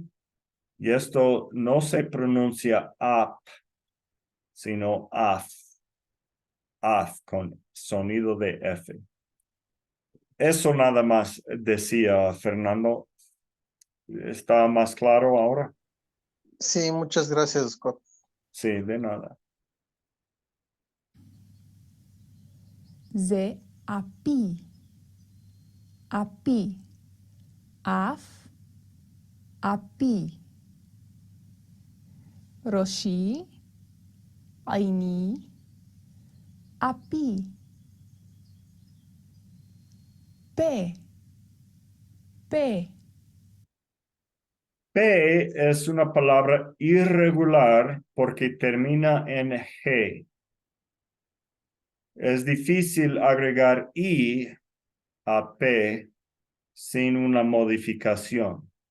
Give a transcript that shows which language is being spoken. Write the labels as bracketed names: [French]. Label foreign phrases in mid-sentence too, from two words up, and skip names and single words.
[Spanish] Y esto no se pronuncia ap, sino af. Af con sonido de F. Eso nada más decía Fernando. ¿Está más claro ahora? Sí, muchas gracias, Scott. Sí, de nada. [Hebrew] זה אפי. אפי. אף. אפי. ראשי. עיני. אפי. פה. פה. [Spanish] P es una palabra irregular porque termina en G. Es difícil agregar I a P sin una modificación.